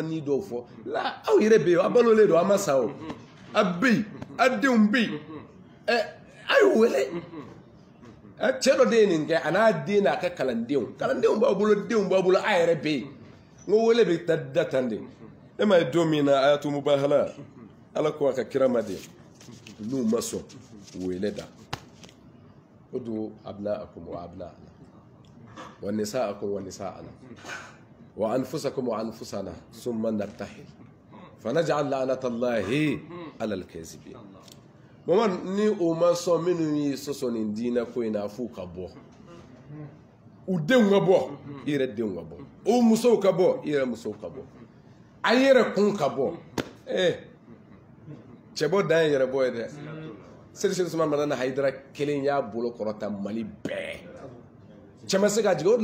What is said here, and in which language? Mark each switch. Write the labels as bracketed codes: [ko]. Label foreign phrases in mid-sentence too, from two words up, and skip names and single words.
[bm] ni dɔw fɔ la aw yɛrɛ bɛ yen a balolen don a ma sa o a bɛ yen a denw bɛ yen a y'u wele cɛ dɔ de ye nin kɛ a n'a den n'a ka kalandenw b'aw bolo denw b'aw bolo a yɛrɛ bɛ yen n ko wele bɛ taa da tan de e ma ye don min na a y'a to mubahala ala ko a ka kira ma de n'u ma sɔn wele da o don [ar] أبناءكم وأبناءنا ونساءكم ونساءنا وأنفسكم وأنفسنا ثم نبتهل فنجعل لعنة الله على الكاذبين [bm] mama ni o ma sɔn minnu ye sɔsɔ nin diinɛ ko in na f'u ka bɔ u denw ka bɔ i yɛrɛ denw ka bɔ o musow ka bɔ i yɛrɛ musow ka bɔ a yɛrɛ kun ka bɔ cɛ bɔ dan ye yɛrɛ bɔ ye dɛ Seydi Usmane Madani Hayidara kelen y'a bolo kɔrɔta Mali bɛɛ cɛ ma se ka jigin o de